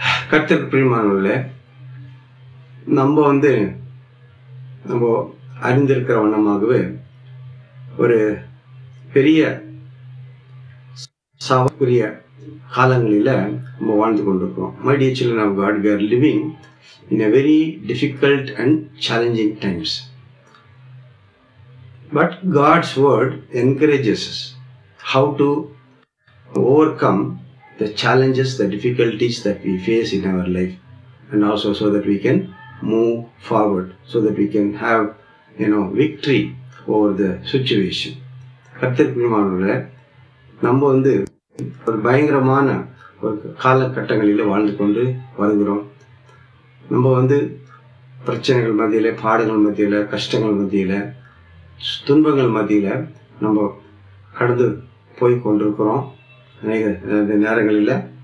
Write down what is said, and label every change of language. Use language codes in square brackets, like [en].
[ta] கர்த்தருக்கு பிரியமானவர்களே, நம்ம அறிந்திருக்கிற வண்ணமாகவே ஒரு பெரிய சாவுக்குரிய காலங்களில் நம்ம வாழ்ந்து கொண்டிருக்கிறோம். [en] My dear children of God, we are living in a very difficult and challenging times. But God's word encourages us how to overcome the challenges, the difficulties that we face in our life, and also so that we can move forward, so that we can have victory over the situation. [ta] கர்த்தருக்குரியமானவர்களே, நம்ம ஒரு பயங்கரமான ஒரு காலகட்டங்களில் வாழ்ந்து கொண்டு வருகிறோம். நம்ம பிரச்சனைகள் மத்தியில், பாடுகள் மத்தியில், கஷ்டங்கள் மத்தியில், துன்பங்கள் மத்தியில் நம்ம கடந்து போய் கொண்டிருக்கிறோம் அநேக நேரங்களில்.